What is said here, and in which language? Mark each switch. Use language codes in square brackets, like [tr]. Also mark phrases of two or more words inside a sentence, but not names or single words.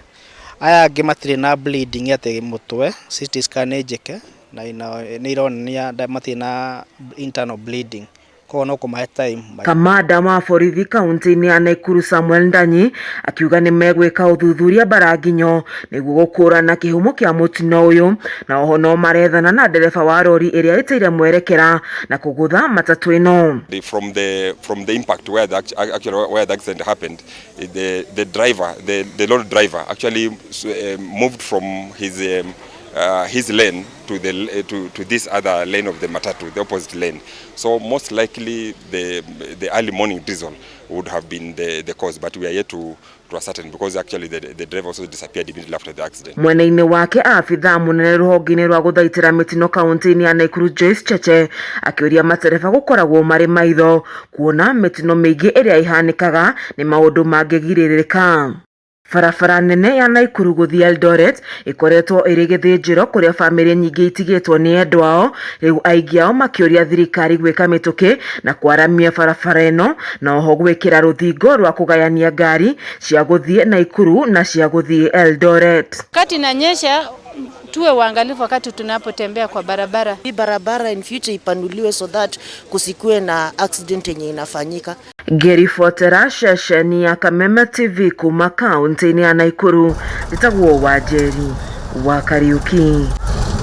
[ki] Aya angi matire na bleeding ate mutwe, [en] CT scan [ki] ejeke na ni ironia matire na [en] internal bleeding, [ki] ko no kuma time. Kamanda wa borithi kaunti-ini ya Naikuru Samuel Ndanyi akiuga ni megwika uthuthuria baranginyo niguo gukurana kihumo kia mutino uyu, na oho no marethana na ndereba wa rori iria iteire mwerekera na kugutha matatu ino. [en] From the impact where the accident happened, the driver, the lorry driver actually moved from his lane to this other lane of the matatu, the opposite lane. So most likely the early morning diesel would have been the cause, but we are yet to ascertain because actually the driver also disappeared immediately after the accident. [ki] Mwena-ini wake afitha munene ruhonge-ini rwa guthaitira mitino kaunti-ini ya Nakuru Joyce Cheche akiuria matereba gukoragwo mari maitho kuona mitino mingi iria ihanikaga ni maundu mangigiririka. Barabara nene ya Naikuru guthii Eldoret ikoretwo iri githinjiro kuria family nyingi itigitwo ni endu ao, riu aingi ao makiuria thirikari gwika mituki na kwaramia barabara ino na oho gwikira ruthingo rwa kugayania ngari cia guthii Naikuru na cia guthii Eldoret. [sw] Kati inanyesha tuwe waangalifu wakati tunapotembea kwa barabara. Hii barabara [en] in future [sw] ipanuliwe [en] so that [sw] kusikue na accident yenye inafanyika. [ki] Geri Fotera, shesheni ya Kameme TV kuma kaunti-ini ya Naikuru. Nitagwo Wajeri wa Kariuki.